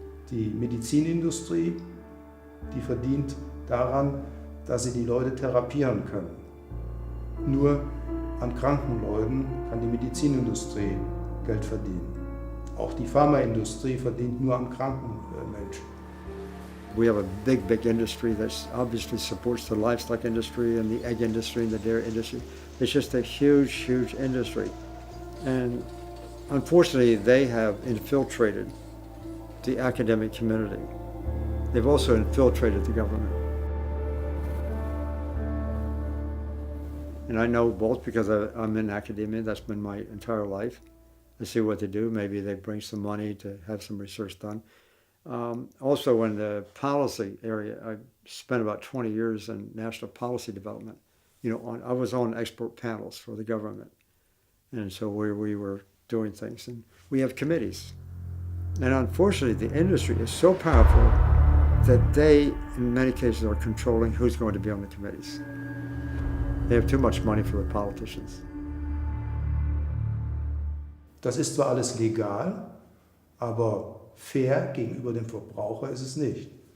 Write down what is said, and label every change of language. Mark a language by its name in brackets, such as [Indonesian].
[German] Die Medizinindustrie, die verdient daran, dass sie die Leute therapieren können. Nur an kranken Leuten kann die Medizinindustrie Geld verdienen. Auch die Pharmaindustrie verdient nur an kranken Menschen. [English] We have a big industry that obviously supports the livestock industry and the egg industry and the dairy industry. It's just a huge industry. And unfortunately, they have infiltrated the academic community. They've also infiltrated the government. And I know both because I'm in academia, that's been my entire life. I see what they do. Maybe they bring some money to have some research done. Also in the policy area, I spent about 20 years in national policy development. I was on expert panels for the government. And so we were doing things. And we have committees. And unfortunately, the industry is so powerful that they, in many cases, are controlling who's going to be on the committees. They have too much money for the politicians. [German] Das ist zwar alles legal, aber fair gegenüber dem Verbraucher ist es nicht.